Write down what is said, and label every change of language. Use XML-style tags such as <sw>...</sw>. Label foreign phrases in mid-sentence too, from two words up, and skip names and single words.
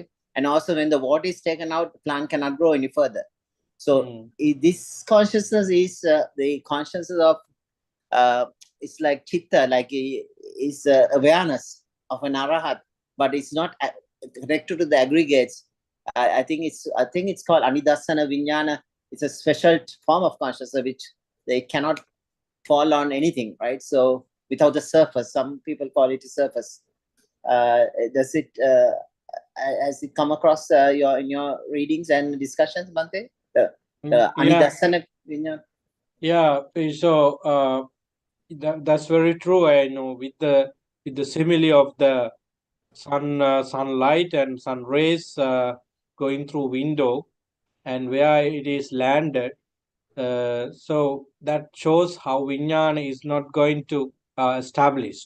<en>And also, when the water is taken out, the plant cannot grow any further. So this consciousness is the consciousness of it's like chitta, like is awareness of an arahat, but it's not connected to the aggregates. I think it's called</en> <pi>anidasana vinyana.</pi> <en>It's a special form of consciousness which they cannot fall on anything, right? So without the surface, some people call it a surface. Does it has it come across in your readings and discussions, Bante? The Yeah.</en> <pi>anidasana vinyana.</pi> <en>Yeah. So that's very true. I know with the simile of the sunlight and sun rays going through window and where it is landed. So that shows how Vijnana is not going to established.</en>